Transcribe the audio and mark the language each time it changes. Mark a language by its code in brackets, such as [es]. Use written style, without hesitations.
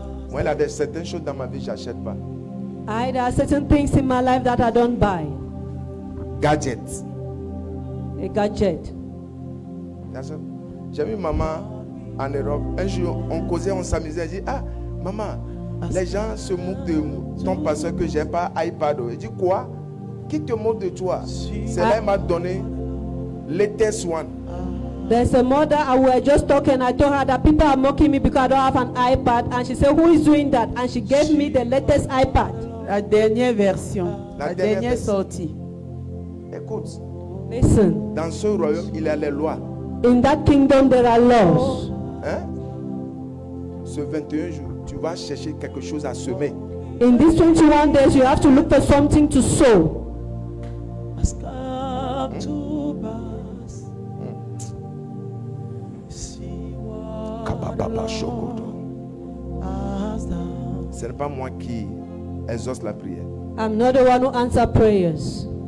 [fr] Moi, il y a certaines choses dans ma vie, je n'achète pas. [en] There are certain things in my life that I don't buy. Gadgets. A gadget. [fr] J'ai vu maman en Europe. Un jour, on causait, on s'amusait. Elle dit, ah, maman, les gens se moquent de ton pasteur que j'ai pas iPad. Elle dit, quoi? Qui te moque de toi? C'est là, elle m'a donné [en] latest one. There's a mother, I was just talking, I told her that people are mocking me because I don't have an iPad. And she said, who is doing that? And she gave me the latest iPad. [fr] La dernière version. La La dernière dernière version. sortie. Écoute, [en] Listen, [fr] dans ce royaume, il y a les lois. [en] in that kingdom there are laws. Hein? [fr] Ce 21 jours, tu vas chercher quelque chose à semer. [en] In these 21 days, you have to look for something to sow. [fr] Kabababa Shokoto. Ce n'est pas moi qui exauce la prière. [en] I'm not the one who answers prayers.